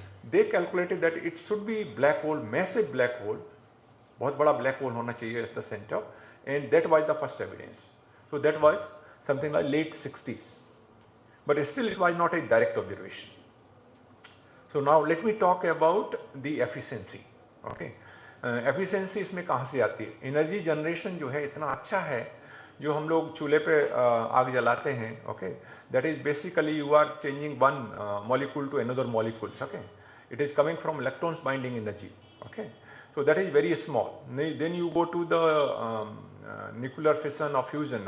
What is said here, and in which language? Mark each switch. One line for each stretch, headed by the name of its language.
English: They calculated that it should be black hole, massive black hole,
Hindi: बहुत बड़ा black hole होना चाहिए
English: at the center, and that was the first evidence. So that was something like late 60s, but still it was not a direct observation. So now let me talk about the efficiency.
Hindi: Okay, efficiency इसमें कहाँ से आती है? Energy generation जो है इतना अच्छा है जो हम लोग चूल्हे पे आग जलाते हैं.
English: Okay, that is basically you are changing one molecule to another molecules. Okay, it is coming from electrons binding energy. Okay, so that is very small. Then you go to the nuclear fission or fusion.